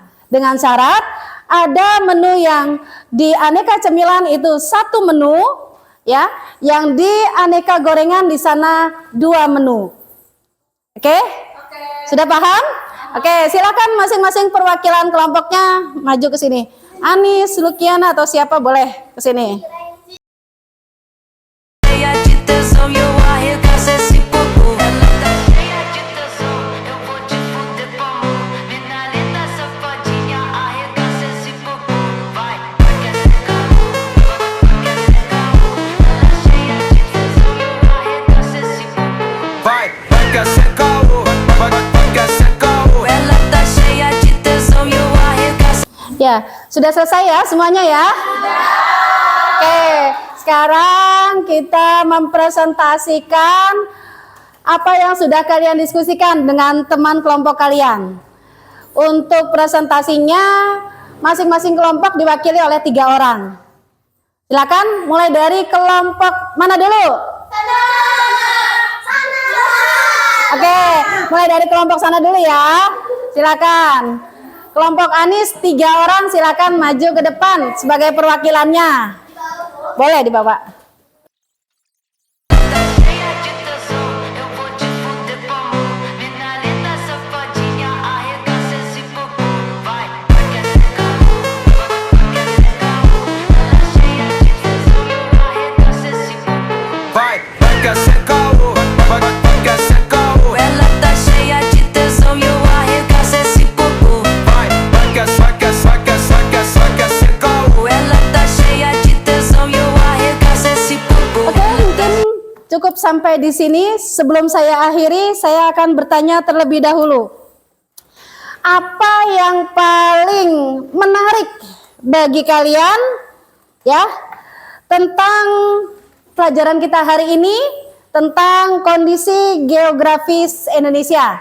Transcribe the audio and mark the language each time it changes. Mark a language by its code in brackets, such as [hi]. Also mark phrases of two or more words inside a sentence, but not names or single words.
[id] Dengan syarat ada menu yang di aneka cemilan itu 1 menu, ya, yang di aneka gorengan di sana 2 menu. Oke? Sudah paham? Oke, silakan masing-masing perwakilan kelompoknya maju ke sini. Anis, Lukiana atau siapa boleh ke sini. [pt] Cheia de tesão e eu arregaço esse popô. Ela tá cheia de tesão, eu vou te fuder com amor. Mina linda, safadinha, arregaça esse popô. Vai que é caô. Ela é cheia de tesão e eu arregaço esse popô. Vai que é caô. Ela tá cheia de tesão e eu arregaço. [id] Ya, sudah selesai ya semuanya ya? Oke, sekarang kita mempresentasikan apa yang sudah kalian diskusikan dengan teman kelompok kalian. Untuk presentasinya, masing-masing kelompok diwakili oleh 3 orang. Silakan mulai dari kelompok mana dulu? Sana. Oke, mulai dari kelompok sana dulu ya. Silakan. Kelompok Anis 3 orang silakan maju ke depan sebagai perwakilannya. Boleh dibawa. [pt] cheia de tesão, eu vou te fuder com amor. Mina linda, safadinha, arregaça esse popô. Vai, quer ser caô, quer ser caô. Ela cheia de tesão, eu arregaço esse popô. Vai, quer ser caô, quer ser caô. Ela tá cheia de tesão e eu arregaço esse popô. Vai, quer ser caô. Ela tá cheia de tesão e eu arregaço esse popô. [id] Oke, mungkin cukup sampai di sini. Sebelum saya akhiri, saya akan bertanya terlebih dahulu. Apa yang paling menarik bagi kalian ya tentang pelajaran kita hari ini tentang kondisi geografis Indonesia?